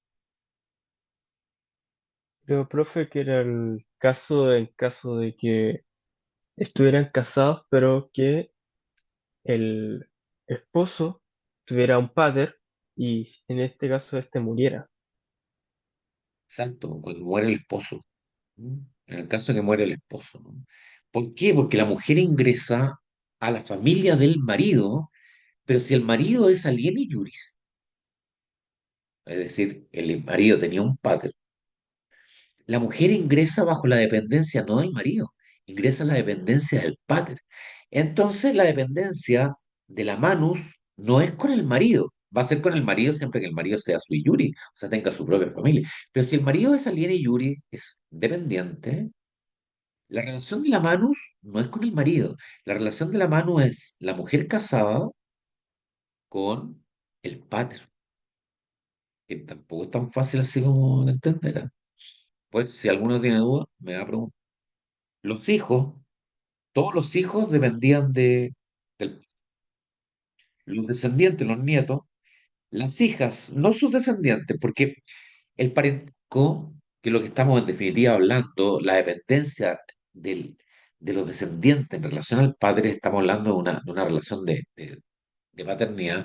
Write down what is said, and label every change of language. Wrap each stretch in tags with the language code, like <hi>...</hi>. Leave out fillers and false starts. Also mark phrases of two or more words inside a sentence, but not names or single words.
<es>Creo, profe, que era el caso en caso de que estuvieran casados, pero que el esposo tuviera un pater y en este caso este muriera. Exacto, cuando muere el esposo. ¿Mm? En el caso de que muere el esposo, ¿no? ¿Por qué? Porque la mujer ingresa a la familia del marido, pero si el marido es</es> <la>aliene juris,</la> <es>es decir, el marido tenía un pater, la mujer ingresa bajo la dependencia no del marido, ingresa en la dependencia del pater. Entonces la dependencia de la manus no es con el marido, va a ser con el marido siempre que el marido sea</es> <la>sui juris,</la> <es>o sea, tenga su propia familia. Pero si el marido es</es> <la>aliene juris,</la> <es>es dependiente. La relación de la Manus no es con el marido. La relación de la Manu es la mujer casada con el pater, que tampoco es tan fácil así como de entender. ¿Ah? Pues si alguno tiene duda, me va a preguntar. Los hijos, todos los hijos dependían de los descendientes, los nietos, las hijas, no sus descendientes, porque el parentesco que es lo que estamos en definitiva hablando, la dependencia del, de los descendientes en relación al padre, estamos hablando de una relación de paternidad.</es>